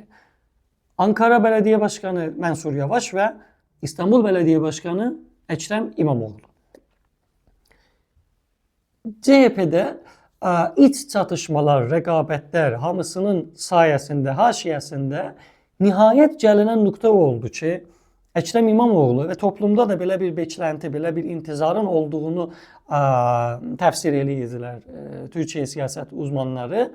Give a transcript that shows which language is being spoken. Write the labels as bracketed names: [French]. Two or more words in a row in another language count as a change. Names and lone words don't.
[Azerbaijani] Ankara Bələdiyyə Başkanı Mənsur Yavaş və İstanbul Bələdiyyə Başkanı Əkrəm İmamoğlu. [Turkish] CHP'də iç çatışmalar, [Azerbaijani] rəqabətlər hamısının sayəsində, haşiyəsində nihayət gəlinən nöqtə oldu ki, Əkrəm İmamoğlu və toplumda da belə bir beklenti, belə bir intizarın olduğunu təfsir edirdilər Türkiyə siyasət uzmanları.